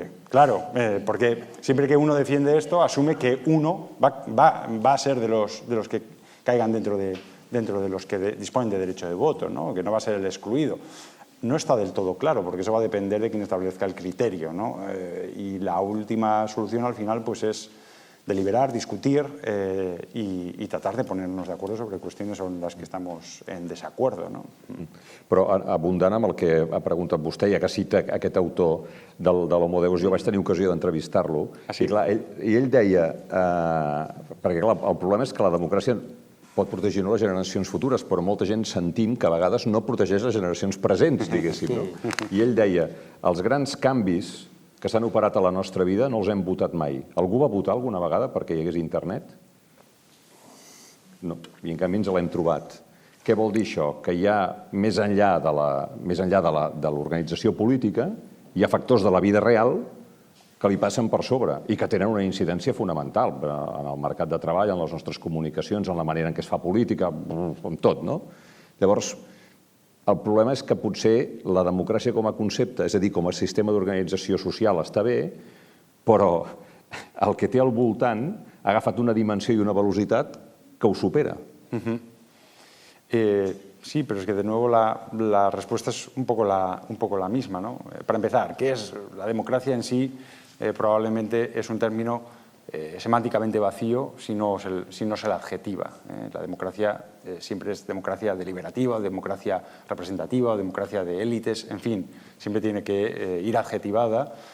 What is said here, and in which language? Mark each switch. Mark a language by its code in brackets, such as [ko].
[es] Claro, porque siempre que uno defiende esto, asume que uno va a ser de los que caigan dentro de los que disponen de derecho de voto, ¿no? Que no va a ser el excluido. No está del todo claro, porque eso va a depender de quien establezca el criterio, ¿no? Y la última solución al final pues es deliberar, discutir i tratar de ponernos de acuerdo sobre [ca] qüestions sobre les [es] que estamos en desacuerdo. No? [ca] Però abundant amb el que ha preguntat vostè, ja que cita aquest autor de l'Homo Deus, jo vaig tenir ocasió d'entrevistar-lo, i ell deia, perquè clar, el problema és que la democràcia pot protegir no les generacions futures, però molta gent sentim que a vegades no protegeix les generacions presents, diguéssim. No? I ell deia, els grans canvis que s'han operat a la nostra vida no els hem votat mai. Algú va votar alguna vegada perquè hi hagués internet? No, i en canvi ens l'hem trobat. Què vol dir això? Que hi ha, més enllà de l'organització política, hi ha factors de la vida real que li passen per sobre i que tenen una incidència fonamental en el mercat de treball, en les nostres comunicacions, en la manera en què es fa política, en tot, no? Llavors, el problema és que potser la democràcia com a concepte, és a dir, com a sistema d'organització social està bé, però el que té al voltant ha agafat una dimensió i una velocitat que ho supera. [es] Sí, pero es que de nuevo la respuesta es un poco la misma, ¿no? Para empezar, ¿qué es la democracia en sí? Probablemente es un término semánticamente vacío si no se la adjetiva. La democracia siempre es democracia deliberativa, democracia representativa, democracia de élites, en fin, siempre tiene que ir adjetivada